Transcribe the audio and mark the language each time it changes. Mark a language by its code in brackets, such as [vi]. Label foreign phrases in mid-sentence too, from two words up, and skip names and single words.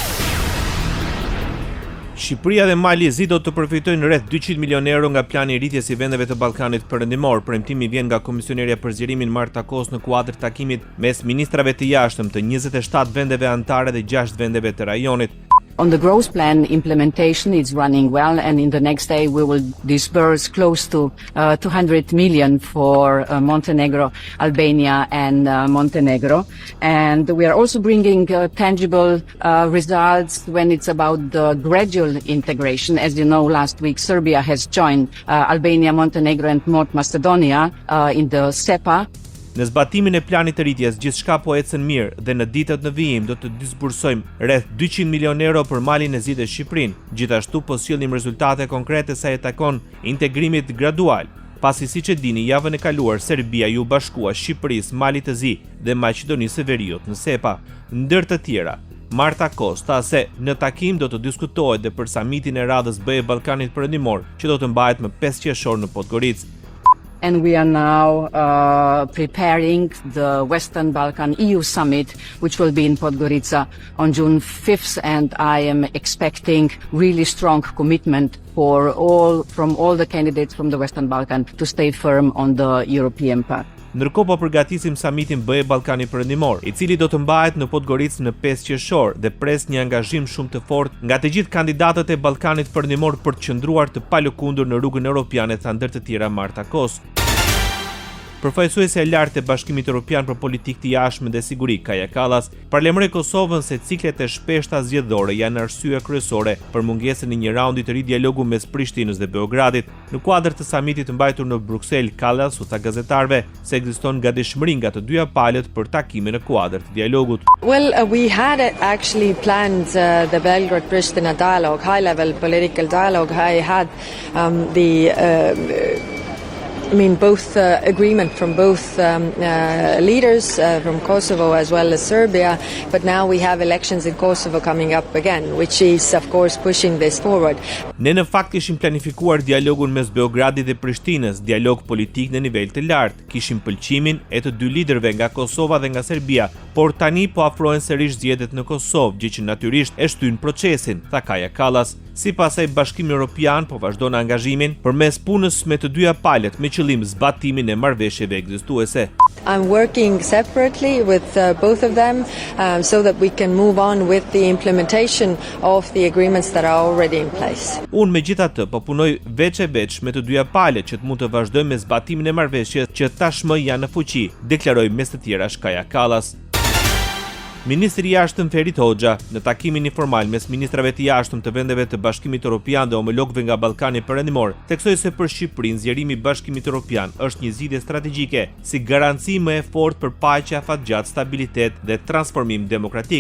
[sq] Shqipëria dhe Mali e Zi do të përfitojnë rreth 200 milionë euro nga plani i rritjes i vendeve të Ballkanit Perëndimor. Premtimi vjen nga komisionerja për zgjerimin Marta Kos në kuadër takimit mes ministrave të jashtëm të 27 vendeve anëtare dhe 6 vendeve të rajonit. [en] On the growth plan, implementation is running well, and in the next day we will disburse close to 200 million for Montenegro, Albania and Montenegro. And we are also bringing tangible results when it's about the gradual integration. As you know, last week Serbia has joined Albania, Montenegro and North Macedonia in the SEPA. [sq] Në zbatimin e planit të rritjes, gjithçka po ecën mirë dhe në ditët në vijim do të disbursojmë rreth 200 milionë euro për Malin e Zi dhe Shqipërinë. Gjithashtu po sjellim rezultate konkrete sa i takon integrimit gradual. Pasi siç e dini, javën e kaluar Serbia ju bashkua Shqipërisë, Malit të Zi dhe Maqedonisë së Veriut në SEPA. Ndër të tjera, Marta Kos tha se në takim do të diskutohet dhe për samitin e radhës BE Ballkanit Perëndimor, që do të mbahet më 5 qershor në Podgoricë. [en] And we are now preparing the Western Balkan EU Summit, which will be in Podgorica on June 5th, and I am expecting really strong commitment from all the candidates from the Western Balkan to stay firm on the European path. [sq] Ndërkohë po përgatisim samitin BE Ballkani Perëndimor, i cili do të mbahet në Podgoricë në 5 qershor dhe pres një angazhim shumë të fortë nga të gjithë kandidatët e Ballkanit Perëndimor për të qëndruar të palëkundur në rrugën europiane, tha ndër të tjera Marta Kos. Përfaqësuesja e lartë e Bashkimit Evropian për Politikë të Jashtme dhe Siguri, Kaja Kallas, paralajmëroi Kosovën se ciklet e shpeshta zgjedhore janë arsye kryesore për mungesën e një raundi të ri dialogu mes Prishtinës dhe Beogradit. Në kuadër të samitit të mbajtur në Bruksel, Kallas u tha gazetarëve se ekziston gatishmëri nga të dyja palët për takime në kuadër të dialogut. [en] Well, we had actually planned the Belgrade-Pristina dialogue, high-level political dialogue. I had both agreement from both leaders from Kosovo as well as Serbia, but now we have elections in Kosovo coming up again, which is of course pushing this forward. [sq] Ne në fakt kishim planifikuar dialogun mes Beogradit dhe Prishtinës, dialog politik në nivel të lartë. Kishim pëlqimin e të dy liderëve nga Kosova dhe nga Serbia, por tani po afrohen sërish zgjedhjet në Kosovë, gjë që natyrisht e shtyn procesin, tha Kaja Kallas. Sipas asaj, Bashkimi Evropian po vazhdon angazhimin përmes punës me të dyja palët me qëllim zbatimin e marrëveshjeve ekzistuese. [en] I'm working separately with both of them so that we can move on with the implementation of the agreements that are already in place. [sq] Unë megjithatë po punoj veç e veç me të dyja palët që të mund të vazhdojmë me zbatimin e marrëveshjes që tashmë janë në fuqi, deklaroi mes të tjerash Kaja Kallas. Ministri i Jashtëm Ferit Hoxha, në takimin informal mes ministrave të jashtëm të vendeve të Bashkimit Evropian dhe homologëve nga Ballkani Perëndimor, theksoi se për Shqipërinë zgjerimi i Bashkimit Evropian është një zgjidhje strategjike, si garanci më e fortë për paqe, afatgjat, stabilitet dhe transformim demokratik.